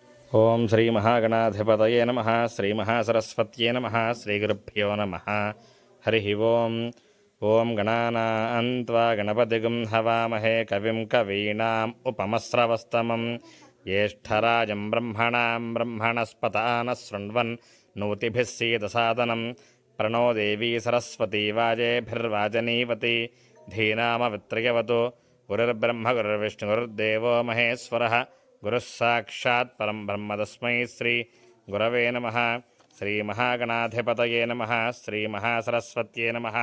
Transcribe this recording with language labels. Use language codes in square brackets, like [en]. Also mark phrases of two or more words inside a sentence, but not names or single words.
[sa] ఓం శ్రీ మహాగణాధిపతయే నమః. శ్రీ మహాసరస్వత్యే నమః. శ్రీగురుభ్యో నమః. హరి ఓం. ఓం గణానాం త్వా గణపతిగం హవామహే కవిం కవీనాం ఉపమస్రవస్తమం జ్యేష్ఠరాజం బ్రహ్మణాం బ్రహ్మణస్పతాన శృణ్వన్ నోతిభిः सीदसादनं प्रणो देवी सरस्वती वाजेभिर्वाजनीवती धीनामवित्रयवतु गुरुर्ब्रह्म गुरुर्विष्णुर्देवो महेश्वरः गुरुः साक्षात् परं ब्रह्म तस्मै श्री गुरवे नमः. श्री महागणाधिपतये नमः. श्री महासरस्वत्यै नमः.